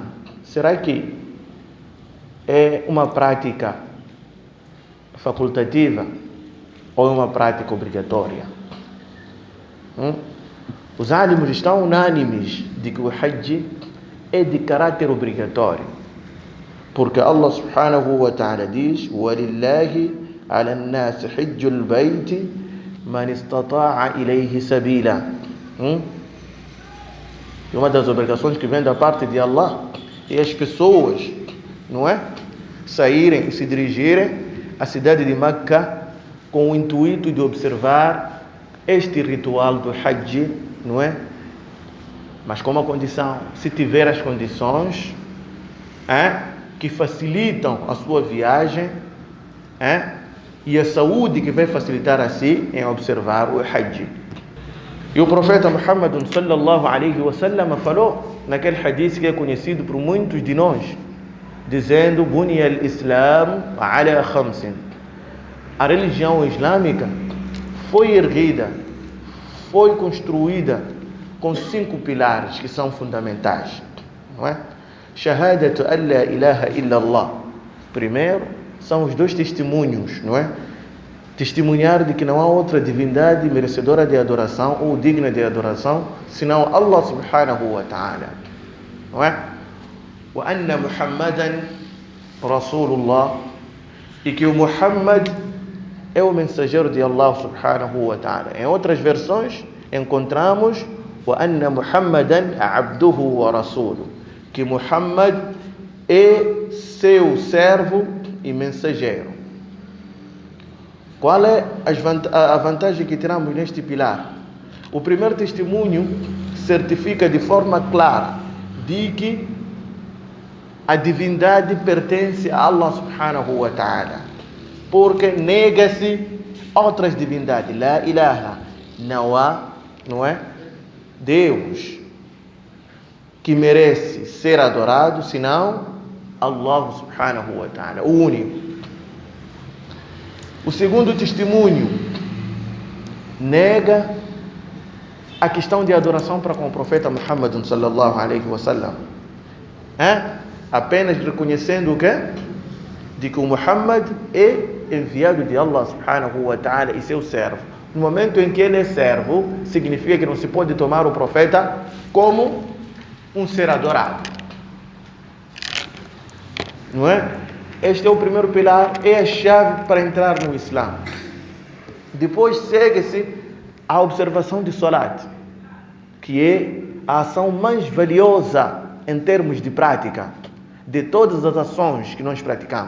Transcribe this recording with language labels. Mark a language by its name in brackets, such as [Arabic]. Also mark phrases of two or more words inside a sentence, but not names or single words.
[Portuguese] Será que é uma prática facultativa ou uma prática obrigatória? Os álimos estão unânimes de que o Hajj é de caráter obrigatório, porque Allah [Arabic] سبحانه وتعالى [Portuguese] diz: [Arabic] وَلِلَّهِ عَلَى النَّاسِ حِجُّ الْبَيْتِ مَنِ اسْتَطَاعَ إِلَيْهِ سَبِيلًا. [Portuguese] E uma das obrigações que vem da parte de Allah é as pessoas, não é? Saírem e se dirigirem à cidade de Meca com o intuito de observar este ritual do Hajj, não é? Mas com uma condição: se tiver as condições que facilitam a sua viagem, e a saúde que vai facilitar assim em observar o Hajj. E o profeta Muhammad [Arabic] صلى الله عليه وسلم [Portuguese] falou naquele hadith que é conhecido por muitos de nós, dizendo: [Arabic] بني الإسلام على خمس. [Portuguese] A religião islâmica foi erguida, foi construída com 5 pilares que são fundamentais, não é? [Arabic] شهادة أن لا إله إلا الله. [Portuguese] Primeiro, são os 2 testemunhos, não é? Testemunhar de que não há outra divindade merecedora de adoração ou digna de adoração senão Allah [Arabic] سبحانه وتعالى, [Portuguese] não é? [Arabic] وأن محمدا رسول الله, [Portuguese] e que o Muhammad é o mensageiro de Allah [Arabic] سبحانه وتعالى. [Portuguese] Em outras versões encontramos [Arabic] وأن محمدا عبده ورسوله, [Portuguese] que Muhammad é seu servo e mensageiro. Qual é a vantagem que tiramos neste pilar? O primeiro testemunho certifica de forma clara de que a divindade pertence a Allah [Arabic] سبحانه وتعالى, [Portuguese] porque nega-se outras divindades. [Arabic] لا إله, [Portuguese] não há, não é, Deus que merece ser adorado senão Allah [Arabic] سبحانه وتعالى, [Portuguese] o único. O segundo testemunho nega a questão de adoração para com o profeta Muhammad [Arabic] صلى الله عليه وسلم, [Portuguese] apenas reconhecendo o quê? De que o Muhammad é enviado de Allah [Arabic] سبحانه وتعالى [Portuguese] e seu servo. No momento em que ele é servo, significa que não se pode tomar o profeta como um ser adorado, não é? Este é o primeiro pilar, é a chave para entrar no Islã. Depois segue-se a observação de Salat, que é a ação mais valiosa em termos de prática de todas as ações que nós praticamos.